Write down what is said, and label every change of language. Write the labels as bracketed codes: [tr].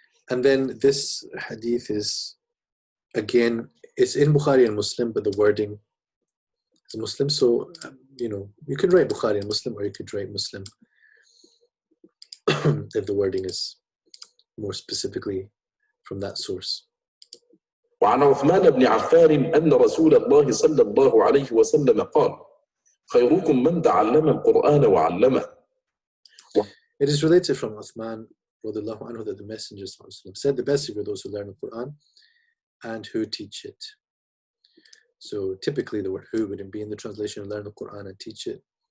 [en] And then this hadith is, again, it's in Bukhari and Muslim, but the wording is Muslim. So, you could write Bukhari and Muslim, or you could write Muslim if the wording is more specifically from that source. [ar] وعن عثمان بن عفان أن رسول الله صلى الله عليه وسلم قال خيركم من تعلم القرآن وعلمه. [en] It is related from Uthman radiallahu anhu that the Messenger said, the best are those who learn the Quran and who teach it. So typically the word who wouldn't be in the translation, learn the Quran and teach it.